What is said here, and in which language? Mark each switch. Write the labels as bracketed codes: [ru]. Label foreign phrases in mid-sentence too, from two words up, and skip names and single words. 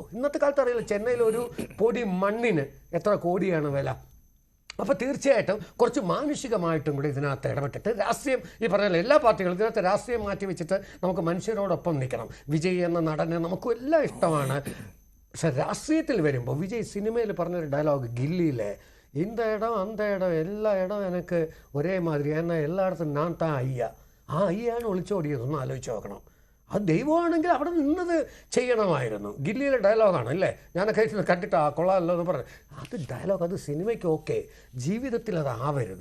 [ml] ഇന്നത്തെ കാലത്ത് അറിയില്ല, ചെന്നൈയിൽ ഒരു പൊടി മണ്ണിന് എത്ര കോടിയാണ് വില. അപ്പോൾ തീർച്ചയായിട്ടും കുറച്ച് മാനുഷികമായിട്ടും കൂടി ഇതിനകത്ത് ഇടപെട്ടിട്ട് രാഷ്ട്രീയം, ഈ പറഞ്ഞ എല്ലാ പാർട്ടികളും ഇതിനകത്ത് രാഷ്ട്രീയം മാറ്റി വെച്ചിട്ട് നമുക്ക് മനുഷ്യരോടൊപ്പം നിൽക്കണം. വിജയ് എന്ന നടനെ നമുക്കും എല്ലാം ഇഷ്ടമാണ്. പക്ഷെ രാഷ്ട്രീയത്തിൽ വരുമ്പോൾ വിജയ് സിനിമയിൽ പറഞ്ഞൊരു ഡയലോഗ്, ഗില്ലിയിലെ [ta] இந்த இடம் அந்த இடம் [ml] എല്ലാ ഇടം എനിക്ക് ഒരേമാതിരി, എന്നാൽ എല്ലായിടത്തും ഞാൻ താൻ അയ്യ. ആ അയ്യാണ് ഒളിച്ചോടിയതൊന്നും ആലോചിച്ച് നോക്കണം. അത് ദൈവമാണെങ്കിൽ അവിടെ നിന്നത് ചെയ്യണമായിരുന്നു. ഗില്ലിയിലെ ഡയലോഗാണ് അല്ലേ, ഞാനൊക്കെ കണ്ടിട്ട് ആ കൊള്ളാമല്ലോ എന്ന് പറഞ്ഞു. അത് ഡയലോഗ്, അത് സിനിമയ്ക്ക് ഓക്കെ, ജീവിതത്തിൽ അത് ആവരുത്.